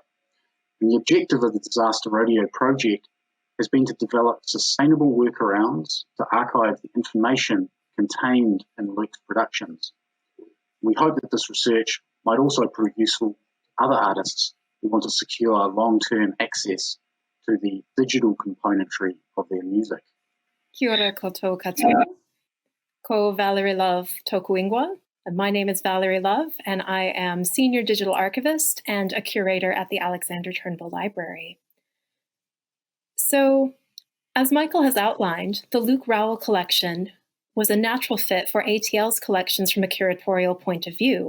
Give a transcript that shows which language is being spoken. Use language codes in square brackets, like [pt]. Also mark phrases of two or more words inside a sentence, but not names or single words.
[en] And the objective of the Disaster Radio project has been to develop sustainable workarounds to archive the information contained in Luke's productions. We hope that this research might also prove useful to other artists who want to secure long-term access to the digital componentry of their music. [mi] Kia ora koutou katoa. Ko Valerie Love toku ingoa. [en] My name is Valerie Love, and I am Senior Digital Archivist and a Curator at the Alexander Turnbull Library. So, as Michael has outlined, the Luke Rowell collection was a natural fit for ATL's collections from a curatorial point of view.